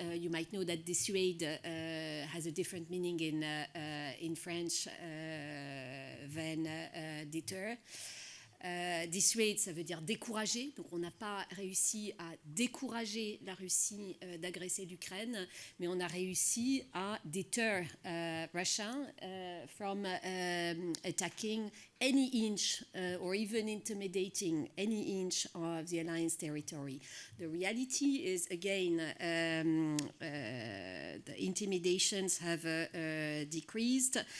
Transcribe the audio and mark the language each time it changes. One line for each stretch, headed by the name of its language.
English: You might know that dissuade has a different meaning in French than deter.
French: Dissuade, ça veut dire décourager. Donc on n'a pas réussi à décourager la Russie d'agresser l'Ukraine, mais on a réussi à
English: deter Russia from attacking any inch or even intimidating any inch of the alliance territory. The reality is, again, the intimidations have decreased.